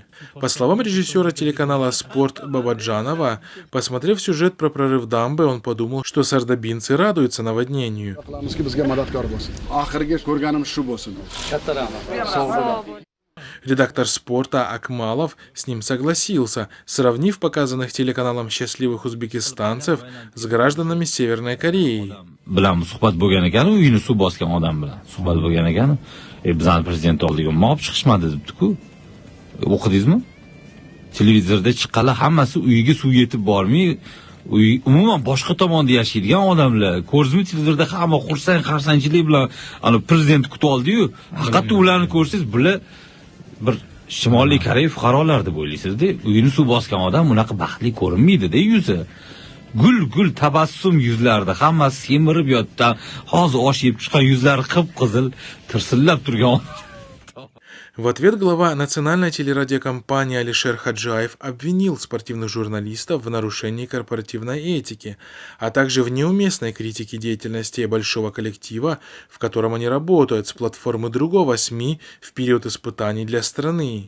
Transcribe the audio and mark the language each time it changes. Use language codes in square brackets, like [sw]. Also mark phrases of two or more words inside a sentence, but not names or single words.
[ru] По словам режиссера телеканала «Спорт» Бабаджанова, посмотрев сюжет про прорыв дамбы, он подумал, что сардобинцы радуются наводнению. Редактор «Спорта» Акмалов с ним согласился, сравнив показанных телеканалом счастливых узбекистанцев с гражданами Северной Кореи. [uz] Bilan suhbat bo'lgan ekan, uyini suv bosgan odam bilan suhbat bo'lgan ekan. Bizning prezident oldiga olib chiqishmadi debdi-ku. O'qidingizmi? Televizorda chiqqanlar hammasi uyiga suv yetib bormay, umuman boshqa tomonda yashaydigan odamlar. Ko'rdingizmi, televizorda hamma xursand-xursandchilik bilan ana prezident kutib oldi-yu, haqiqatda ularni ko'rsangiz, bular bir Shimoliy Koreya fuqarolar deb o'ylaysiz-da. Uyini suv bosgan odam bunaqa baxtli ko'rinmaydi-da yuzi. Gul tabassum yuzlarda, hammasi semirib yotgan, hozir osh yeb chiqqan yuzlari qip-qizil, tirsillab turgan. [ru] В ответ глава национальной телерадиокомпании Алишер Хаджаев обвинил спортивных журналистов в нарушении корпоративной этики, а также в неуместной критике деятельности большого коллектива, в котором они работают, с платформы другого СМИ в период испытаний для страны.